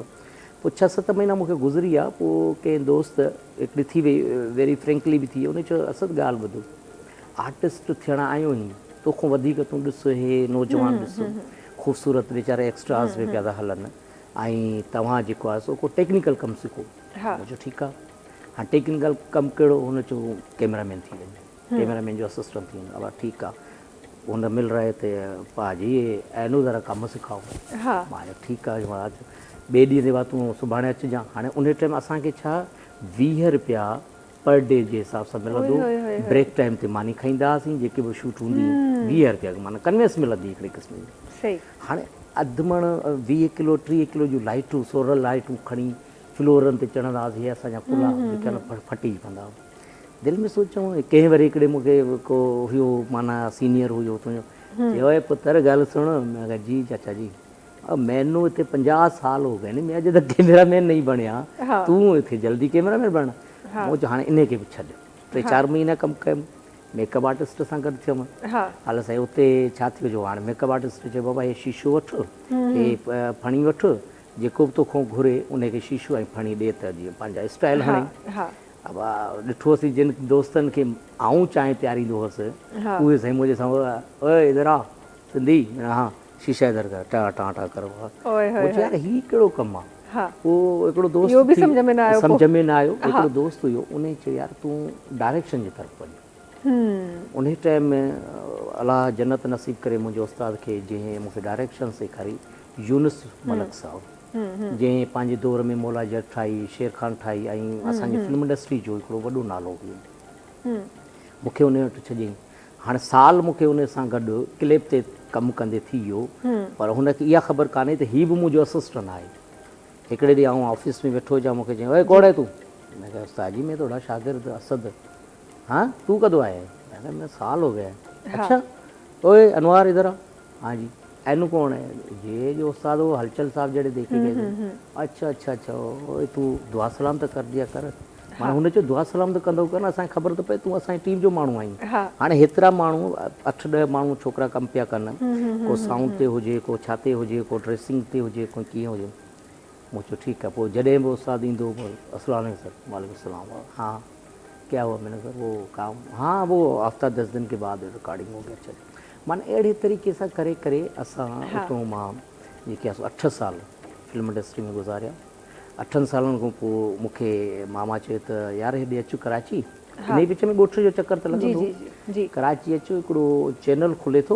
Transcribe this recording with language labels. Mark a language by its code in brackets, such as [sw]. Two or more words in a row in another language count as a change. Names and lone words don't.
[sd] पोइ 6-7 महीना मूंखे गुज़री आहे। पोइ कंहिं दोस्त हिकिड़ी थी वई, [en] very frankly [sd] बि थी, उन चयो असद ॻाल्हि ॿुधो, आर्टिस्ट थियणु आयो नी, तोखां वधीक तूं ॾिस हे नौजवान ॾिस ख़ूबसूरत वीचारा एक्स्ट्रास बि पिया था हलनि, ऐं तव्हां जेको आहे सो को टेक्निकल कमु सिखो। मुंहिंजो ठीकु आहे। हाणे टेक्निकल कमु कहिड़ो? हुन चयो कैमरामैन थी वञे, कैमरामैन जो असिस्टेंट थी वञे। [ur] अब [sd] ठीकु आहे, [ur] ہن مل رہے تھے بھاجی اینوں ذرا کم سکھاؤ. [sd] मां चयो ठीकु आहे महाराज, ॿिए ॾींहं ते बाद तूं सुभाणे अचिजांइ। हाणे उन टाइम असांखे छा 20 रुपया [en] per day [sd] जे हिसाब सां मिलंदो। ब्रेक टाइम ते मानी खाईंदा हुआसीं, जेके बि शूट हूंदी 20 रुपया माना कन्वेंस मिलंदी हिकिड़े क़िस्म जी। हाणे अधु मण 20 किलो 30 किलो जूं लाइटूं, सोलर लाइटूं खणी फ्लोरनि ते चढ़ंदा हुआसीं, हे असांजा कुला जेके फटी पवंदा हुआ। दिलि में सोचूं कंहिं वरी हिकिड़े मूंखे को हुयो माना सीनियर हुयो तुंहिंजो, चयो पुत्र ॻाल्हि सुण। [ur] میں کہا جی چاچا جی، اب مینوں اتنے 50 سال ہو گئے میں اج تک کیمرہ مین نہیں بنیا، توں اتنے جلدی کیمرہ مین بن. [sd] मुझे हाँ इन खे बि छॾ। 3-4 महीना कमु कयुमि, मेकअप आर्टिस्ट सां गॾु थियुमि। हाल साईं उते छा थियो जो हाणे मेकअप आर्टिस्ट चयो बाबा हे शीशो वठि, हे फणी वठि, जेको बि तोखां घुरे उनखे शीशो ऐं फणी ॾे त जीअं पंहिंजा स्टाइल हणे। अब ॾिठोसीं जिन दोस्तनि खे आऊं चांहि पियारींदो हुअसि, उहे साईं मुंहिंजे सां [ur] اوئے ادھر آ سندھی، ہاں شیشہ ادھر کر، ٹا ٹا ٹا کرو. [sd] यार हीउ कहिड़ो कमु आहे? पोइ हिकिड़ो दोस्त सम्झ में न आयो। हिकिड़ो दोस्त हुयो, उन चयो यार तूं डायरेक्शन जी तरफ़ वञ। उन टाइम में अलाह जन्नत नसीब करे मुंहिंजे उस्ताद खे, जंहिं मूंखे डायरेक्शन सेखारी, यूनुस मलक साहिबु, जंहिं पंहिंजे दौर में मौला जट ठाही, शेर खान ठाही, ऐं असांजी [en] film industry [sd] जो हिकिड़ो वॾो नालो हुयो। मूंखे उन वटि छॾियईं। हाणे साल मूंखे उन सां गॾु क्लिप ते कमु कंदे थी वियो, पर हुनखे इहा ख़बर कान्हे त हीउ बि मुंहिंजो असिस्टेंट आहे। हिकिड़े ॾींहुं आउं ऑफिस में वेठो हुजां, मूंखे चयईं [ur] اوئے کون ہے تو? میں کہا استاد جی میں تھوڑا شاگرد اسد. ہاں تو کدوں آیا ہے؟ میں کہا میں سال ہو گیا. اچھا اوئے انوار ادھر آ۔ ہاں جی، اینوں کون ہے? یہ جو استاد وہ ہلچل صاحب جڑے دیکھے گئے تھے۔ اچھا اچھا اچھا، اوئے تو دعا سلام تو کر دیا کر. [sd] माना हुन चयो दुआ सलाम तो कंदो कर न, असांखे ख़बर त पए तूं असांजी टीम जो माण्हू आहीं। हाणे हेतिरा माण्हू 8-10 माण्हू छोकिरा कमु पिया कनि, को साउंड ते हुजे, को छा ते हुजे, को ड्रेसिंग ते हुजे, को कीअं हुजे। मूं चयो ठीकु आहे, पोइ जॾहिं बि उस्ताद ईंदो अस्सलाम सर, वालेकुम सलाम, [ur] ہاں کیا ہوا? میں نے سر وہ کام، ہاں وہ ہفتہ 10 دن کے بعد ریکارڈنگ ہو گیا. [sd] चलो माना अहिड़े तरीक़े सां करे करे असां उतां मां जेके 8 साल [en] film industry [sd] में गुज़ारिया। 8 सालनि खां पोइ मूंखे मामा चयो त यार हेॾे अचु कराची, इन विच में ॻोठ जो चकर त लॻंदो, कराची अचो हिकिड़ो चैनल खुले थो।